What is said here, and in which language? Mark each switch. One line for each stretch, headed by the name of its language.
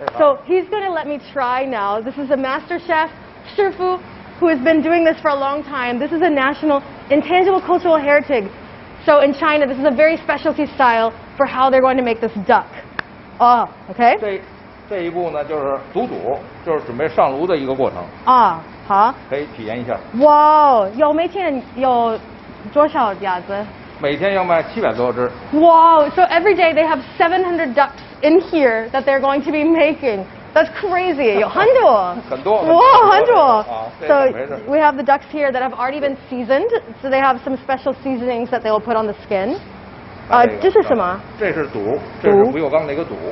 English: So he's going to let me try now. This is a master chef, 师傅, who has been doing this for a long time. This is a national intangible cultural heritage. So in China, this is a very specialty style for how they're going to make this duck. Oh, okay.
Chinese: 这一步呢，就是煮，就是准备上炉的一个过程。啊，好。可以体验一下。哇，每天有多少鸭子？每天要卖700多只。
English: Wow, so every day they have 700 ducks in here that they're going to be making. That's crazy.
Chinese: 有很多。很多。哇，很多。
English: So
Chinese: 没事。
English: we have the ducks here that have already been seasoned. So they have some special seasonings that they will put on the skin.
Chinese: 这是什么？这是肚，这是不锈钢那个肚。